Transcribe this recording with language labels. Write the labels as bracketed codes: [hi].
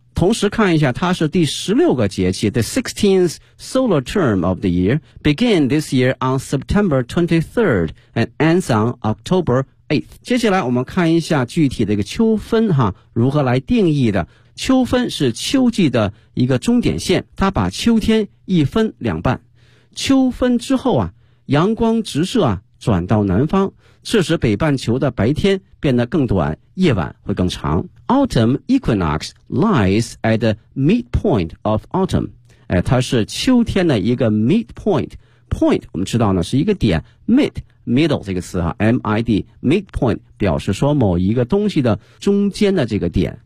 [zh] 同时看一下，它是第16个节气， [en] the 16th solar term of the year began this year on September 23rd and ends on October 8th。 [zh] 接下来我们看一下具体的一个秋分哈，如何来定义的。秋分是秋季的一个终点线，它把秋天一分两半。秋分之后啊，阳光直射啊转到南方，致使北半球的白天变得更短，夜晚会更长。 [en] Autumn equinox lies at the midpoint of autumn. [zh] 它是秋天的一个 midpoint. Point 我们知道呢是一个点， mid middle 这个词啊， mid midpoint 表示说某一个东西的中间的这个点。